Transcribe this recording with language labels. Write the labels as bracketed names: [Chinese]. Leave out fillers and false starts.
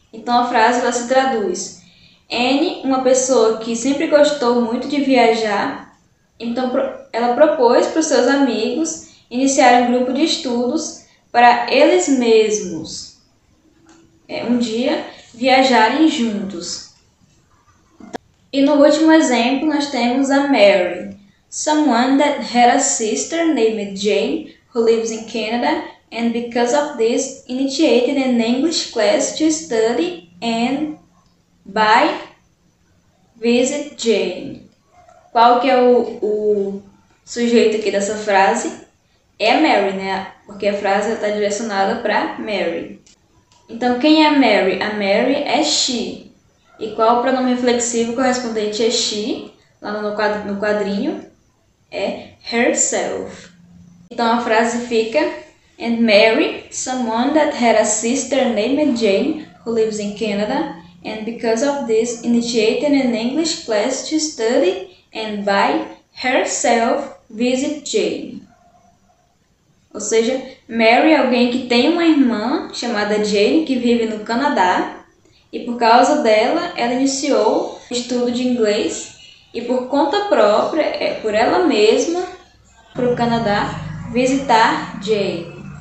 [Portuguese] Então, a frase ela se traduz: Annie, uma pessoa que sempre gostou muito de viajar, então ela propôs para os seus amigos iniciarem um grupo de estudos para eles mesmos. Um dia viajarem juntos. E no último exemplo nós temos a [English] Mary, someone that had a sister named Jane who lives in Canada and because of this initiated an English class to study and by visit Jane. [Portuguese] Qual que é o sujeito aqui dessa frase? É a Mary, né? Porque a frase está direcionada para Mary. Então, quem é a Mary? A Mary é she. E qual o pronome reflexivo correspondente a she? Lá no quadrinho é herself. Então, a frase fica: [English] And Mary, someone that had a sister named Jane who lives in Canada and because of this initiated an English class to study and by herself visit Jane. [Portuguese] Ou seja, Mary é alguém que tem uma irmã chamada Jane que vive no Canadá e por causa dela ela iniciou o estudo de inglês e por conta própria, por ela mesma, para o Canadá visitar Jane.